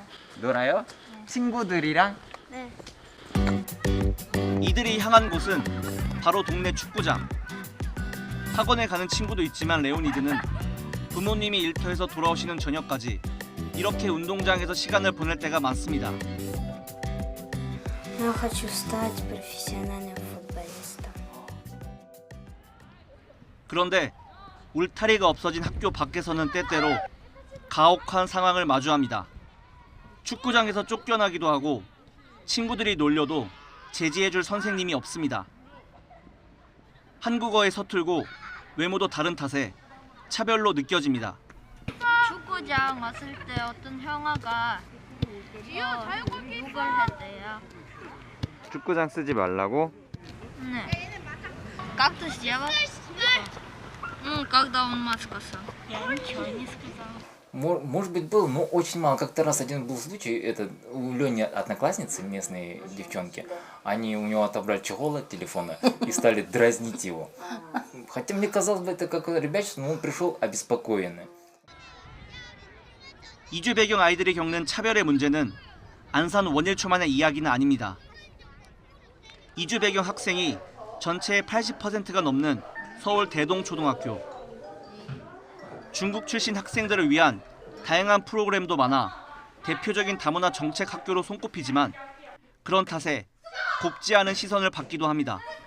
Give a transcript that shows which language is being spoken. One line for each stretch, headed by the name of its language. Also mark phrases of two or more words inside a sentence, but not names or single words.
Korean: 놀아요? 친구들이랑? 네. 이들이 향한 곳은 바로 동네 축구장. 학원에 가는 친구도 있지만 레오니드는 부모님이 일터에서 돌아오시는 저녁까지 이렇게 운동장에서 시간을 보낼 때가 많습니다.
Russian: Я хочу стать профессиональным футболистом.
Korean: 그런데 울타리가 없어진 학교 밖에서는 때때로 가혹한 상황을 마주합니다. 축구장에서 쫓겨나기도 하고 친구들이 놀려도 제지해줄 선생님이 없습니다. 한국어에 서툴고 외모도 다른 탓에 차별로 느껴집니다. 축구장 왔을 때 어떤 형아가 욕을 했대요. 축구장 쓰지 말라고? 네.
Russian: Как ты сделал? Когда он мат сказал. Я ничего не сказала. Может быть, был, но очень мало. Как-то раз один был случай, это у Лёни одноклассницы, местные девчонки, они у него отобрали чехол от телефона и стали дразнить его. Хотя мне казалось бы, это какое-то ребячество, но он пришел обеспокоенный.
Korean: 이주 배경 아이들이 겪는 차별의 문제는 안산 원일초만의 이야기는 아닙니다. 이주 배경 학생이 전체의 80%가 넘는 서울 대동초등학교. 중국 출신 학생들을 위한 다양한 프로그램도 많아 대표적인 다문화 정책 학교로 손꼽히지만 그런 탓에 곱지 않은 시선을 받기도 합니다.